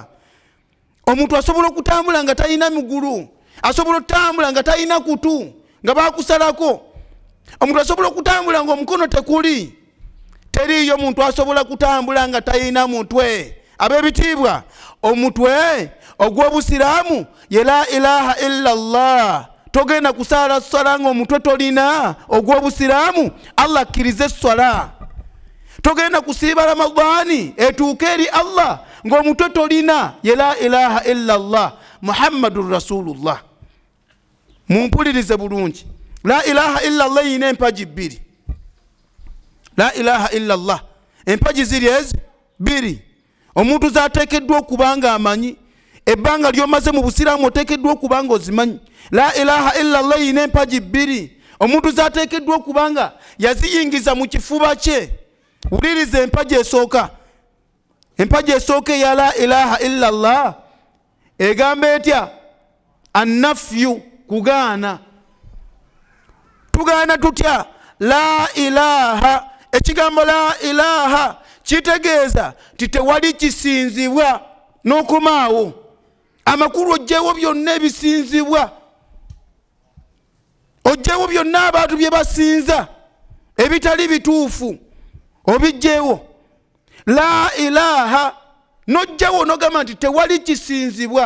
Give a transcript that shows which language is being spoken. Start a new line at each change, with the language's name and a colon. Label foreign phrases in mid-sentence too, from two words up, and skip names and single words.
Ganda: Omuntu asobola okutambula nga tayina migulu, asobola okutambula nga tayina kutu nga baakusalako. Omuntu asobola okutambula ng'omukono tekuli. Teriyo muntu asobola kutambula nga tayina mutwe. Ab'ebitiibwa, omutwe ogw'obusiraamu ye
Arabic: لا إله إلا الله.
Ganda: Togenda kusaala swala ng'omutwe tolina ogw'obusiraamu. Allah akkiriza esswala. Togenda kusiiba Ramadhaani etuuke eri Allah ng'omutwe tolina ye
Arabic: لا إله إلا الله محمد رسول الله.
Ganda: Mumpulirize bulungi.
Arabic: لا إله إلا الله
Ganda: yina empaji bbiri.
Arabic: لا إله إلا الله
Ganda: empaji ziri ezi bbiri. Omuntu z'ateekeddwa okuba nga amanyi. Ebbanga ly'omaze mu busiraamu oteekeddwa okuba nga ozimanyi.
Arabic: لا إله إلا الله
Ganda: yina empaji bbiri. Omuntu z'ateekeddwa okuba nga yaziyingiza mu kifuba kye. Wuliriza empaji esooka. Empaji esooka ya
Arabic: لا إله إلا الله
Ganda: egamba etya? Annafyu, kugaana. Tugaana tutya?
Arabic: لا إله.
Ganda: Ekigambo
Arabic: لا إله
Ganda: kitegeeza titewali kisinzibwa n'okomaawo. Amakulu ojjeewo byonna ebisinzibwa. Ojjeewo byonna abantu bye basinza ebitali bituufu obijjeewo.
Arabic: لا إله
Ganda: nojjawo nogamba nti tewali kisinzibwa.